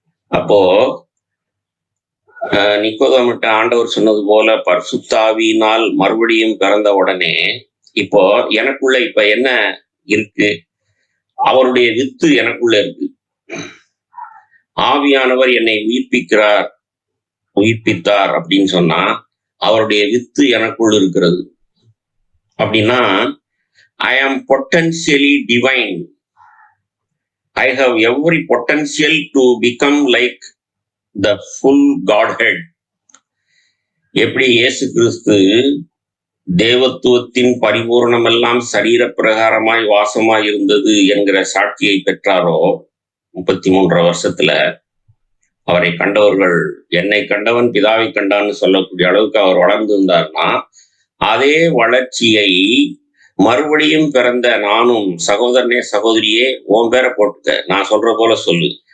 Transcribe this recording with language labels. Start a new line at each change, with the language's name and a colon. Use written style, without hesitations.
Tamil: அப்போ நிக்கோதேமுட்ட ஆண்டவர் சொன்னது போல பரிசுத்தாவியினால் மறுபடியும் பிறந்த உடனே இப்போ எனக்குள்ள இப்ப என்ன இருக்கு? அவருடைய வித்து எனக்குள்ள இருக்கு. ஆவியானவர் என்னை உயிர்ப்பித்தார் அப்படின்னு சொன்னா அவருடைய வித்து எனக்குள் இருக்கிறது. அப்படின்னா
English: I am potentially divine. I have every potential to become like the full Godhead.
Tamil: எப்படி இயேசு கிறிஸ்து தேவத்துவத்தின் பரிபூர்ணமெல்லாம் சரீர பிரகாரமாய் வாசமாய் இருந்தது என்கிற சாட்சியை பெற்றாரோ 33 வருஷத்துல, அவரை கண்டவர்கள் என்னை கண்டவன் பிதாவை கண்டான்னு சொல்லக்கூடிய அளவுக்கு அவர் வளர்ந்திருந்தார்னா, அதே வளர்ச்சியை மறுபடியும் பிறந்த நானும், சகோதரனே சகோதரியே உன் பேரை போட்டுக்க, நான் சொல்ற போல சொல்லு.